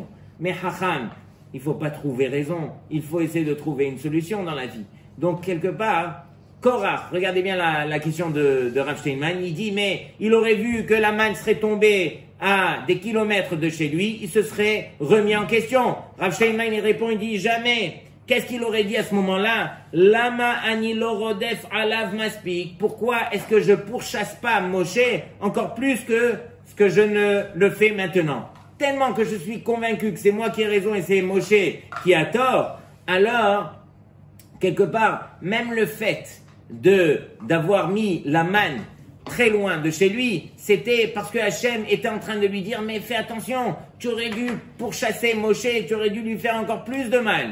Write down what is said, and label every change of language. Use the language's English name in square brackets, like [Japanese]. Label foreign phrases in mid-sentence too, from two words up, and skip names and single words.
[French] Mais chacham, il faut pas trouver raison. Il faut essayer de trouver une solution dans la vie. Donc, quelque part, Korach, regardez bien la question de Rav Steinman, il dit, mais il aurait vu que la manne serait tombée à des kilomètres de chez lui, il se serait remis en question. Rav Steinman, il répond, il dit, jamais. Qu'est-ce qu'il aurait dit à ce moment-là? [Hebrew] למה אני לא רודף עליו מספיק. [French] Pourquoi est-ce que je pourchasse pas Moshe encore plus que ce que je ne le fais maintenant? Tellement que je suis convaincu que c'est moi qui ai raison et c'est Moshe qui a tort, alors, quelque part, même le fait d'avoir mis la manne très loin de chez lui, c'était parce que Hachem était en train de lui dire, mais fais attention, tu aurais dû pourchasser Moshe, tu aurais dû lui faire encore plus de mal.